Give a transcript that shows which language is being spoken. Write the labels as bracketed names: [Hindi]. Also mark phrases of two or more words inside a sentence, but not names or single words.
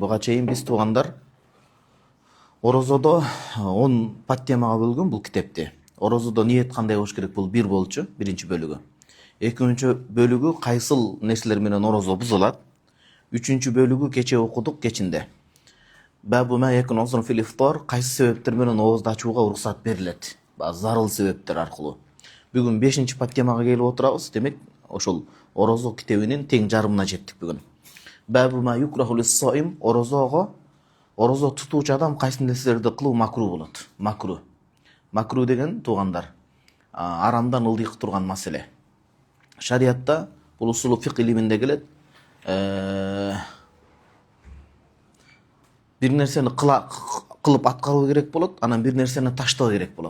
[Kyrgyz] Буга чейин биз туугандар Орозодо 10 подтемага бөлгөн бул китепти. Орозодо ниет кандай болуш керек бул бир болчу, биринчи бөлүгү. Экинчи бөлүгү кайсыл нерселер менен орозо бузулат. Үчүнчү бөлүгү кече окудук, кечинде. [Arabic] باب ما يكون عذرا في الإفطار, [Kyrgyz] кайсы себептер менен оозду ачууга уруксат берилет. Зарыл себептер аркылуу. Бүгүн 5-чи подтемага келип отурабыз. Демек, ошол орозо китебинин тең жарымына жеттик бүгүн. [Arabic] باب ما يكره للصائم, [Kyrgyz] орозо тутуучу адам кайсы нерселерди кылуу макру болот. Макру деген туугандар арамдан ылдыйкы турган маселе. Шариатта бул усулу фик илиминде келет. Бир нерсени кылып аткаруу керек болот, анан бир нерсени таштоо керек болот.